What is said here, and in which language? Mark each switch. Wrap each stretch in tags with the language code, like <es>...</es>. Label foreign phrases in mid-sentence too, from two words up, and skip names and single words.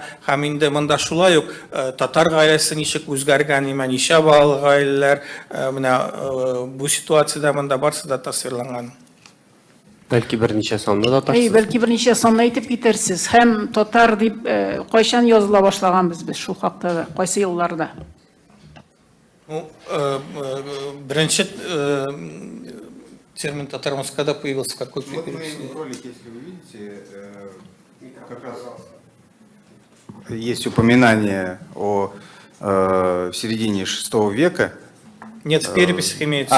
<tt>Һәм инде монда шулай ук татар гаиләсе ничек үзгәргән, ничә балалы гаиләләр, менә бу ситуациядә монда барсы да тасвирланган. Бәлки берничә санны да ташсыз. Бәлки берничә санны әйтеп китерсез. Һәм татар дип кайчан языла башлаганбыз без шул хакта, кайсы елларда? Беренче термин татармыз</tt> <ru>когда появился, в какой период? Ролик, если вы видите, как раз есть упоминание о середине VI века. Нет, в переписях имеется.</ru>